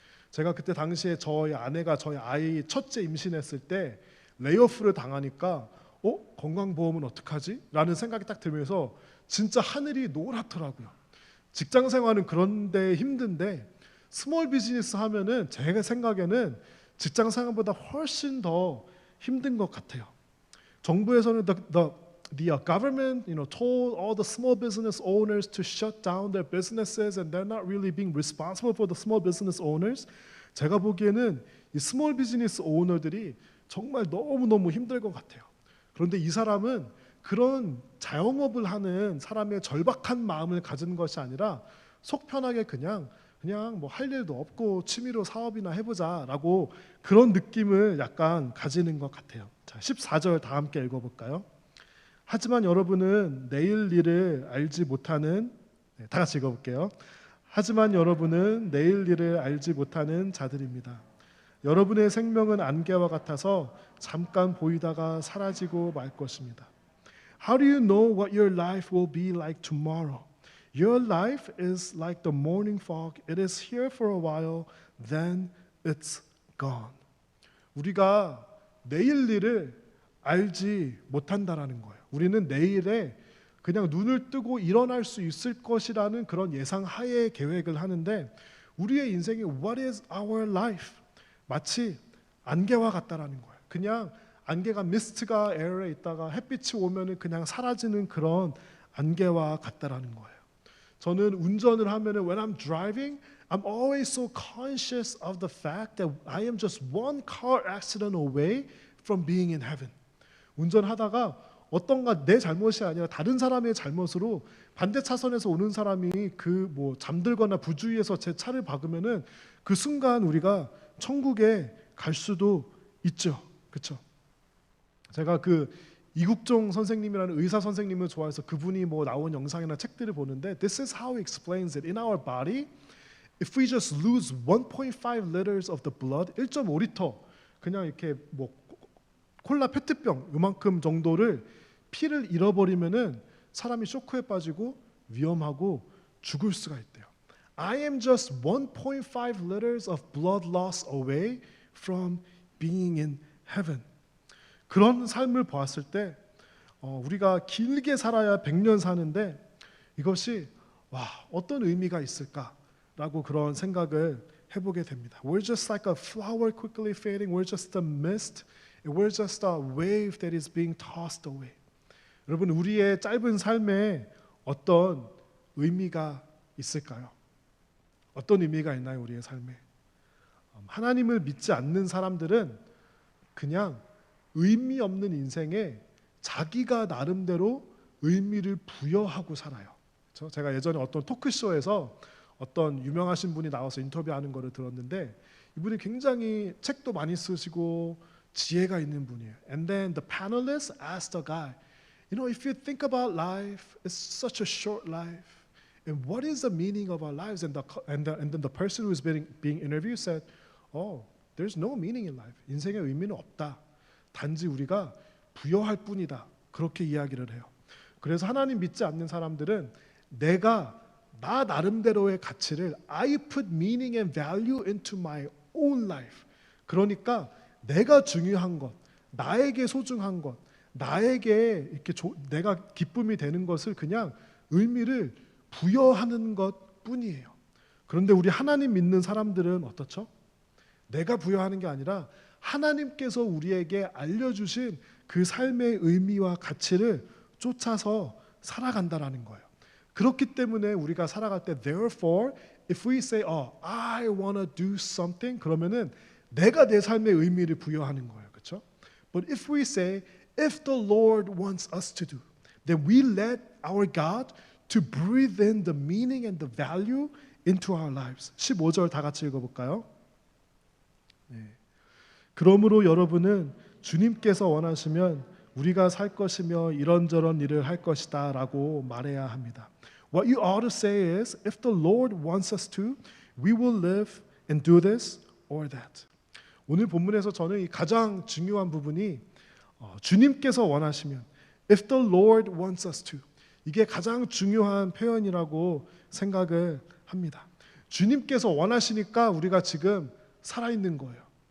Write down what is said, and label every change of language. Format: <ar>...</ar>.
<ko>제가 그때 당시에 저희 아내가 저희 아이 첫째 임신했을 때 레이오프를 당하니까 건강보험은 어떡하지? 라는 생각이 딱 들면서 진짜 하늘이 노랗더라고요. 직장 생활은 그런데 힘든데 스몰 비즈니스 하면은 제가 생각에는 직장 생활보다 훨씬 더 힘든 것 같아요. 정부에서는</ko> <en>the government told all the small business owners to shut down their businesses and they're not really being responsible for the small business owners.</en> <ko>제가 보기에는 이 스몰 비즈니스 오너들이 정말 너무너무 힘들 것 같아요. 그런데 이 사람은 그런 자영업을 하는 사람의 절박한 마음을 가진 것이 아니라 속 편하게 그냥 뭐 할 일도 없고 취미로 사업이나 해보자라고 그런 느낌을 약간 가지는 것 같아요. 자, 14절 다 함께 읽어볼까요? 하지만 여러분은 내일 일을 알지 못하는, 다 같이 읽어볼게요. 하지만 여러분은 내일 일을 알지 못하는 자들입니다. 여러분의 생명은 안개와 같아서 잠깐 보이다가 사라지고 말 것입니다.</ko> <en>How do you know what your life will be like tomorrow? Your life is like the morning fog. It is here for a while, then it's gone.</en> <ko>우리가 내일 일을 알지 못한다라는 거예요. 우리는 내일에 그냥 눈을 뜨고 일어날 수 있을 것이라는 그런 예상하에 계획을 하는데 우리의 인생이</ko> <en>what is our life?</en> <ko>마치 안개와 같다라는 거예요. 그냥 안개가 미스트가 에어에 있다가 햇빛이 오면은 그냥 사라지는 그런 안개와 같다라는 거예요. 저는 운전을 하면은</ko> <en>when I'm driving, I'm always so conscious of the fact that I am just one car accident away from being in heaven.</en> <ko>운전하다가 어떤가 내 잘못이 아니라 다른 사람의 잘못으로 반대 차선에서 오는 사람이 잠들거나 부주의해서 제 차를 박으면은 그 순간 우리가 천국에 갈 수도 있죠. 그렇죠? 제가 이국종 선생님이라는 의사 선생님을 좋아해서 그분이 나온 영상이나 책들을 보는데</ko> <en>This is how he explains it. In our body, if we just lose 1.5 liters of the blood,</en> <ko>1.5리터 그냥 이렇게 콜라 페트병 요만큼 정도를 피를 잃어버리면은 사람이 쇼크에 빠지고 위험하고 죽을 수가 있대요.</ko> <en>I am just 1.5 liters of blood loss away from being in heaven.</en> <ko>그런 삶을 보았을 때 우리가 길게 살아야 100년 사는데 이것이 어떤 의미가 있을까라고 그런 생각을 해보게 됩니다.</ko> <en>We're just like a flower quickly fading. We're just a mist. We're just a wave that is being tossed away.</en> <ko>여러분 우리의 짧은 삶에 어떤 의미가 있을까요? 어떤 의미가 있나요, 우리의 삶에? 하나님을 믿지 않는 사람들은 그냥 의미 없는 인생에 자기가 나름대로 의미를 부여하고 살아요. 그렇죠? 제가 예전에 어떤 토크쇼에서 어떤 유명하신 분이 나와서 인터뷰하는 거를 들었는데 이분이 굉장히 책도 많이 쓰시고 지혜가 있는 분이에요.</ko> <en>And then the panelists asked the guy, you know, if you think about life, it's such a short life. And what is the meaning of our lives? And then the person who was being interviewed said, oh, there's no meaning in life.</en> <ko>인생의 의미는 없다. 단지 우리가 부여할 뿐이다. 그렇게 이야기를 해요. 그래서 하나님 믿지 않는 사람들은 내가 나 나름대로의 가치를</ko> <en>I put meaning and value into my own life.</en> <ko>그러니까 내가 중요한 것, 나에게 소중한 것, 나에게 이렇게 내가 기쁨이 되는 것을 그냥 의미를 부여하는 것 뿐이에요. 그런데 우리 하나님 믿는 사람들은 어떻죠? 내가 부여하는 게 아니라 하나님께서 우리에게 알려주신 그 삶의 의미와 가치를 쫓아서 살아간다라는 거예요. 그렇기 때문에 우리가 살아갈 때</ko> <en>therefore if we say I want to do something</en> <ko>그러면은 내가 내 삶의 의미를 부여하는 거예요. 그렇죠?</ko> <en>But if we say if the Lord wants us to do then we let our God to breathe in the meaning and the value into our lives.</en> <ko>15절 다 같이 읽어볼까요? 네. 그러므로 여러분은 주님께서 원하시면 우리가 살 것이며 이런저런 일을 할 것이다 라고 말해야 합니다.</ko> <en>What you ought to say is, if the Lord wants us to, we will live and do this or that.</en> <ko>오늘 본문에서 저는 이 가장 중요한 부분이 주님께서 원하시면,</ko> <en>if the Lord wants us to,</en> <ko>이게 가장 중요한 표현이라고 생각을 합니다. 주님께서 원하시니까 우리가 지금 살아있는 거예요.</ko>